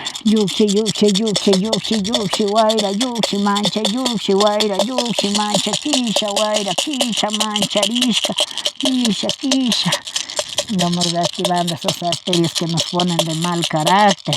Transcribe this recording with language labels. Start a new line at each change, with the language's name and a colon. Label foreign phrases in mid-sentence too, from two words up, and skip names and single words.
Spanish: Yuxi, yuxi, yuxi, yuxi, yuxi, guaira, yuxi, mancha, yuxi, guaira, yuxi, mancha, quisha, guaira, quisha, mancha, arisca, quisha, quisha. Vamos reactivando esos arterias que nos ponen de mal carácter.